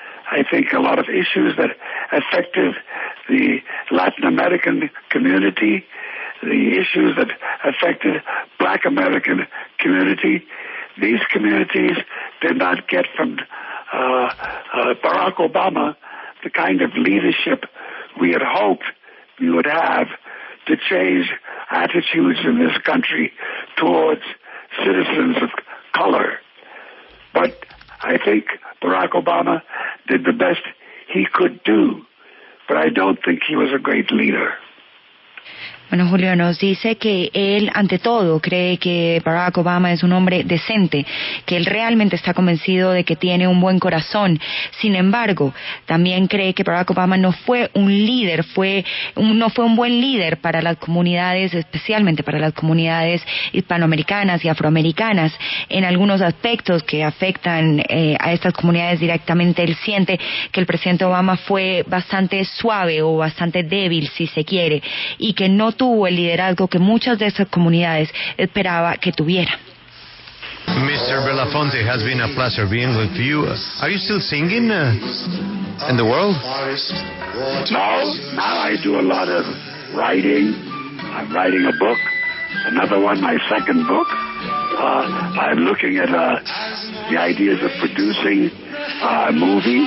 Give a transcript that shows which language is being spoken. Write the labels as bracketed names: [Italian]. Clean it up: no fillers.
[English] I think a lot of issues that affected the Latin American community, the issues that affected Black American community, these communities did not get from Barack Obama the kind of leadership we had hoped we would have to change attitudes in this country towards citizens of color. But I think Barack Obama did the best he could do, but I don't think he was a great leader. [Spanish] Bueno, Julio nos dice que él, ante todo, cree que Barack Obama es un hombre decente, que él realmente está convencido de que tiene un buen corazón. Sin embargo, también cree que Barack Obama no fue un líder, no fue un buen líder para las comunidades, especialmente para las comunidades hispanoamericanas y afroamericanas. En algunos aspectos que afectan a estas comunidades directamente, él siente que el presidente Obama fue bastante suave o bastante débil, si se quiere, y que no tuvo el liderazgo que muchas de esas comunidades esperaba que tuviera. [English] Mr. Belafonte, has been a pleasure being with you. Are you still singing in the world? No, now I do a lot of writing. I'm writing a book, another one, my second book. I'm looking at the ideas of producing a movie.